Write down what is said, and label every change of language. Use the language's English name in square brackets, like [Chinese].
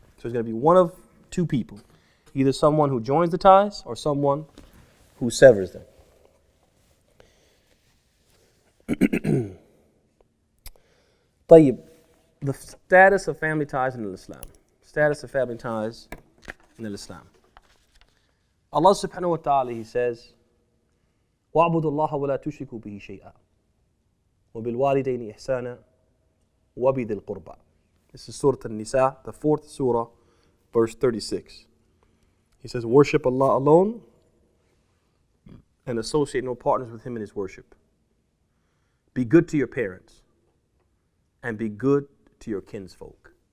[English] So it's going to be one of two people, either someone who joins the ties or someone who severs them. طيب, the status of family ties in Islam. Status of family ties in Islam. [Arabic] Allah subhanahu wa ta'ala, [English] He says, [Arabic] وَاعْبُدُوا اللَّهَ وَلَا تُشْرِكُوا بِهِ شَيْئًا وَبِالْوَالِدَيْنِ إِحْسَانًا وَبِذِي الْقُرْبَى. [English] This is Surah An-Nisa, the 4th surah, verse 36. He says, worship Allah alone and associate no partners with Him in His worship. Be good to your parents and be good to your kinsfolk.